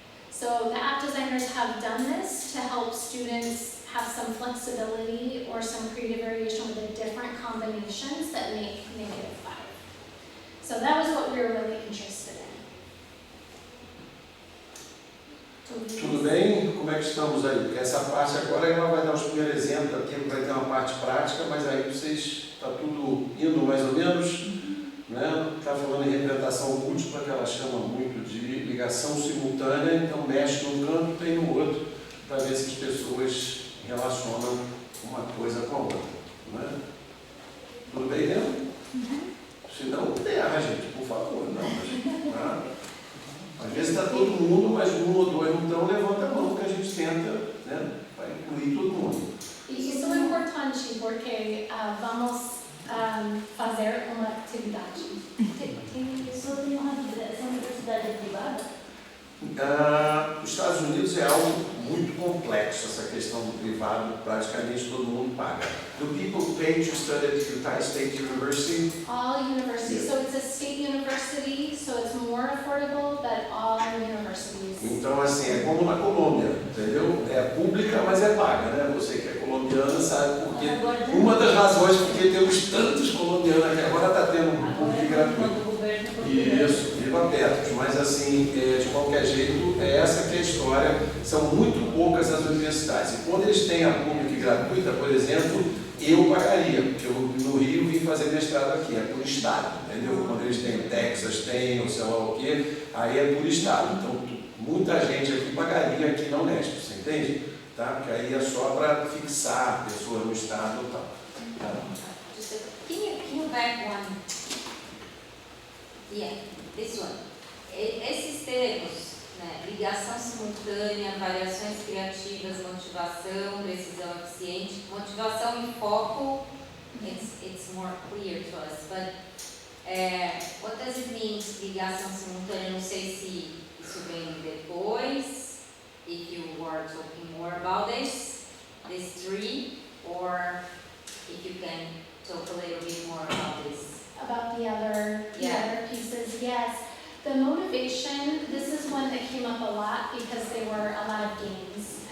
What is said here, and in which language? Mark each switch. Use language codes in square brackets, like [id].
[en] So the app designers have done this to help students have some flexibility or some creative variation with the different combinations that make -5. So that was what we were really interested in. [pt] Tudo bem? Como é que estamos aí? Porque essa parte agora ela vai dar os primeiros exemplos aqui, vai ter uma parte prática, mas aí vocês, está tudo indo mais ou menos, né? Está falando em representação múltipla, que ela chama muito de ligação simultânea, então mexe num canto, tem no outro, para ver se as pessoas relacionam uma coisa com a outra, né? Tudo bem, né? Se não, erra, gente, por favor, não. Tá? Às vezes está todo mundo, mas um ou dois não estão, levanta a mão que a gente tenta, né, para incluir todo mundo. Isso é importante porque vamos fazer uma atividade. Só tem uma dúvida, essa universidade é privada? Os Estados Unidos é algo muito complexo, essa questão do privado, praticamente todo mundo paga. [en] Do people pay to study at Utah State University? All universities, Yeah. so it's a state university, so it's more affordable than all universities. [pt] Então, assim, é como na Colômbia, entendeu? É pública, mas é paga, né? Você que é colombiana sabe por Porque uma das razões porque temos tantos colombianos aqui, agora está tendo um público gratuito. Isso, viva perto. Mas assim, de qualquer jeito, é essa que é a história. São muito poucas as universidades. E quando eles têm a pública gratuita, por exemplo, eu pagaria, porque eu no Rio vim fazer mestrado aqui, é por estado, entendeu? Quando eles têm Texas, tem, ou sei lá o quê, aí é por estado. Então, muita gente aqui pagaria aqui na Unesp, você entende? Tá? Porque aí é só para fixar a pessoa no estado e tal. Tá? [en] Can you back one? Yeah, this one. [pt] Esses termos, né, ligação simultânea, variações criativas, motivação, decisão eficiente, motivação e foco, [en] it's more clear to us, but what does it mean, [pt] ligação simultânea? Não sei se isso vem depois, [en] if you were talking more about this three, or if you can talk a little bit more about this. About the other pieces, yes. The motivation, this is one that came up a lot because there were a lot of games.